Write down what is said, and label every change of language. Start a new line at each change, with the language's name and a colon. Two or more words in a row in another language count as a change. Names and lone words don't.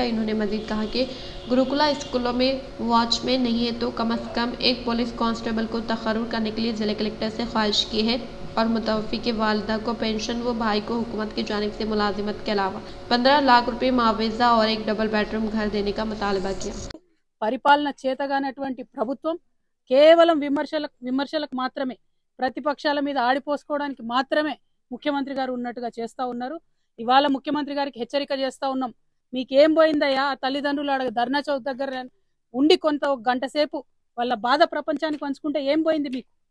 Urdu: انہوں نے مزید کہا کہ گروکلا اسکولوں میں واچ مین نہیں ہے تو کم از کم ایک
English: police constable
Urdu: کو تقرر کرنے کے لیے ضلع کلکٹر سے خواہش کی ہے اور متوفی کے والدہ کو پینشن و بھائی کو حکومت کی جانب سے ملازمت کے علاوہ 15 لاکھ روپے معاوضہ اور ایک
English: double bed room
Urdu: گھر دینے کا مطالبہ کیا۔
Telugu: పరిపాలన చేతగానటువంటి ప్రభుత్వం కేవలం విమర్శలకు మాత్రమే, ప్రతిపక్షాల మీద ఆడిపోసుకోవడానికి మాత్రమే ముఖ్యమంత్రి గారు ఉన్నట్టుగా చేస్తా ఉన్నారు। ఇవాళ ముఖ్యమంత్రి గారికి హెచ్చరిక చేస్తా ఉన్నాం, మీకేం పోయిందయ్యా ఆ తల్లిదండ్రులు అడగ ధర్నా చౌక్ దగ్గర ఉండి కొంత ఒక గంట సేపు వాళ్ళ బాధ ప్రపంచానికి పంచుకుంటే ఏం పోయింది మీకు?